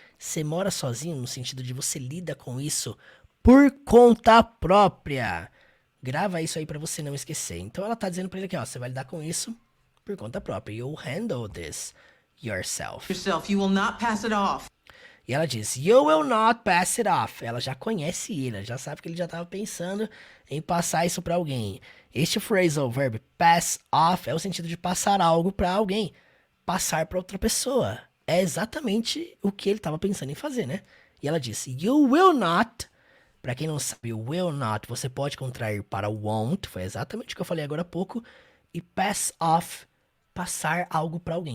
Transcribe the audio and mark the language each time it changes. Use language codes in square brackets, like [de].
[pt] Você mora sozinho no sentido de você lida com isso por conta própria. Grava isso aí pra você não esquecer. Então ela tá dizendo pra ele aqui, ó, você vai lidar com isso por conta própria. [en] You'll handle this yourself. You will not pass it off. [pt] E ela diz, [en] you will not pass it off. [pt] Ela já conhece ele, ela já sabe que ele já tava pensando em passar isso pra alguém. Este phrasal verb pass off é o sentido de passar algo pra alguém. Passar pra outra pessoa. É exatamente o que ele tava pensando em fazer, né? E ela diz, [en] you will not. [pt] Pra quem não sabe, o will not você pode contrair para won't, foi exatamente o que eu falei agora há pouco, e pass off, passar algo pra alguém.